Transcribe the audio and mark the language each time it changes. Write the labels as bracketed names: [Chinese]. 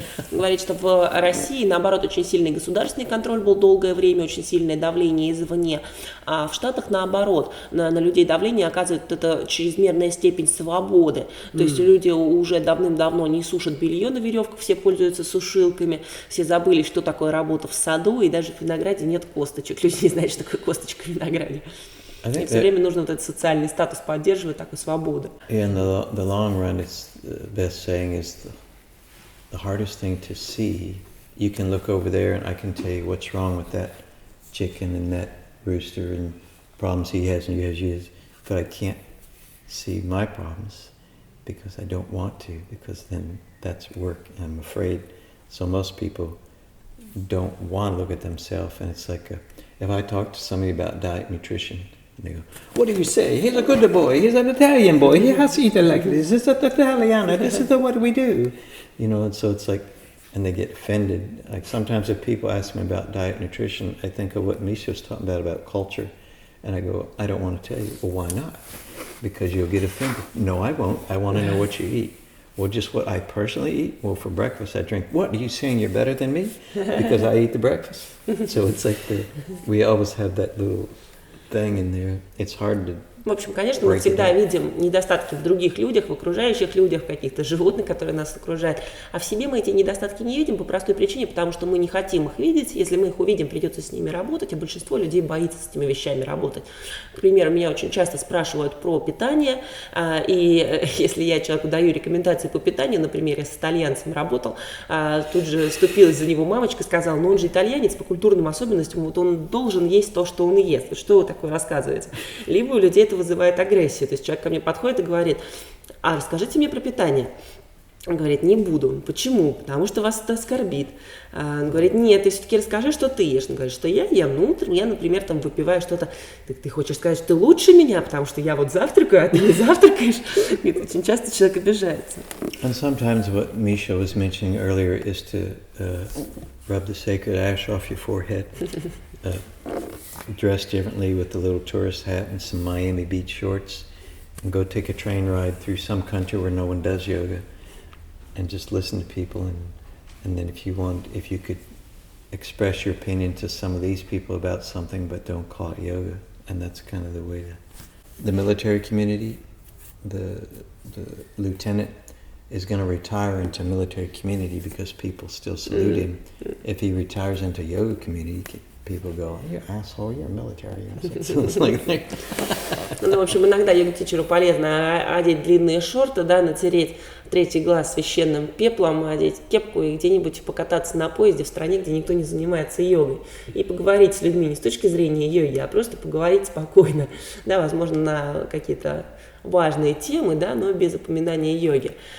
[Russian] Говорит, что в России, наоборот, очень сильный государственный контроль был долгое время, очень сильное давление извне, а в Штатах, наоборот, на людей давление оказывает эта чрезмерная степень свободы. То есть люди уже давным-давно не сушат белье на веревках, все пользуются сушилками, все забыли, что такое работа в саду, и даже в винограде нет косточек. Люди не знают, что такое косточка в винограде. И все время нужно вот этот социальный статус поддерживать, такую свободу. [English] In the long run, it's the best saying is the hardest thing to see. You can look over there and I can tell you what's wrong with that chicken and that rooster and problems he has and you has yours, but I can't see my problems because I don't want to, because then that's work and I'm afraid. So most people don't want to look at themselves, and it's like if I talk to somebody about diet nutrition, and they go, what do you say? He's a good boy. He's an Italian boy. He has to eat it like this. This is Italiano. This is what we do. And so it's like, and they get offended. Like sometimes if people ask me about diet nutrition, I think of what Misha was talking about culture. And I go, I don't want to tell you. Well, why not? Because you'll get offended. No, I won't. I want to know what you eat. Well, just what I personally eat. Well, for breakfast I drink. What, are you saying you're better than me? Because I eat the breakfast. So it's like we always have that little thing in there. It's hard to. [Russian] В общем, конечно, мы всегда видим недостатки в других людях, в окружающих людях, в каких-то животных, которые нас окружают. А в себе мы эти недостатки не видим по простой причине, потому что мы не хотим их видеть. Если мы их увидим, придется с ними работать, а большинство людей боится с этими вещами работать. К примеру, меня очень часто спрашивают про питание, и если я человеку даю рекомендации по питанию, например, я с итальянцем работал, тут же вступилась за него мамочка, сказала, ну он же итальянец, по культурным особенностям, вот он должен есть то, что он и ест. Что вы такое рассказываете? Либо у людей это вызывает агрессию. То есть человек ко мне подходит и говорит, а расскажите мне про питание. Он говорит, не буду. Почему? Потому что вас это оскорбит. Он говорит, нет, ты все-таки расскажи, что ты ешь. Он говорит, что я ем. Ну, утром я, например, там выпиваю что-то. Ты хочешь сказать, что ты лучше меня, потому что я вот завтракаю, а ты не завтракаешь. И очень часто человек обижается. [English] And sometimes what Misha was mentioning earlier is to rub the sacred ash off your forehead. Dress differently with a little tourist hat and some Miami Beach shorts and go take a train ride through some country where no one does yoga and just listen to people and then if you could express your opinion to some of these people about something but don't call it yoga and that's kind of the way the military community, the lieutenant is going to retire into military community because people still salute him. If he retires into yoga community, people go, "You're an asshole, you're military." So it's like [Russian] Ну, в общем, иногда йога-тичеру полезно одеть длинные шорты, да, натереть третий глаз священным пеплом, одеть кепку и где-нибудь покататься на поезде в стране, где никто не занимается йогой. И поговорить с людьми не с точки зрения йоги, а просто поговорить спокойно, да, возможно, на какие-то важные темы, да, но без упоминания йоги.